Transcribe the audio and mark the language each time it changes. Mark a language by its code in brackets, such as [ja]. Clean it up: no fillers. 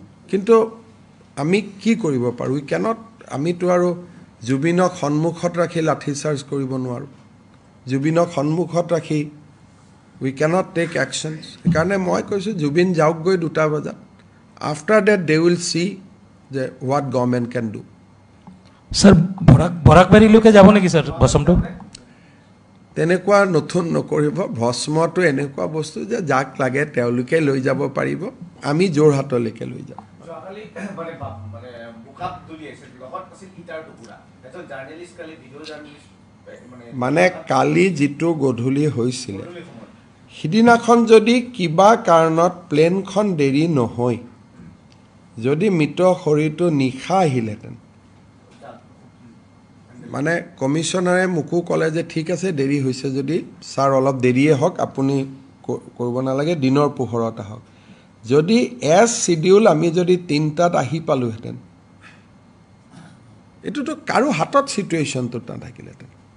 [as] কিন্তু আমি কি কৰিব পাৰো উই ক্যানট আমিতো আৰু জুবিনক সন্মুখত ৰাখি লাঠি চাৰ্জ কৰিব নোৱাৰো জুবিনক সন্মুখত ৰাখি [en] we can't take actions [as] কাৰণে মই কৈছো জুবিন যাওক গৈ 2টা বজাত [en] after that they will see যে what government can do [as] sir বরাকবাড়ি লোকে যাব নেকি স্যার বসমটো তেনেকুৱা নতুন নকৰিব ভস্মটো এনেকুৱা বস্তু যে যাক লাগে তেওঁলোকে লৈ যাব পাৰিব আমি যোৰহাটলৈকে লৈ যাম মানে কালি যিটো গধূলি হৈছিলে সিদিনাখন যদি কিবা কাৰণত প্লেনখন দেৰি নহয় যদি মৃত শৰীৰটো নিশা আহিলেহেঁতেন মানে কমিশনাৰে মোকো ক'লে যে ঠিক আছে দেৰি হৈছে যদি ছাৰ অলপ দেৰিয়ে হওক আপুনি কৰিব নালাগে দিনৰ পোহৰত আহক যদি এজ শিডিউল আমি যদি 3টাত আহি পালোহেঁতেন এইটোতো কাৰো হাতত চিটুৱেশ্যনটো নাথাকিলেহেঁতেন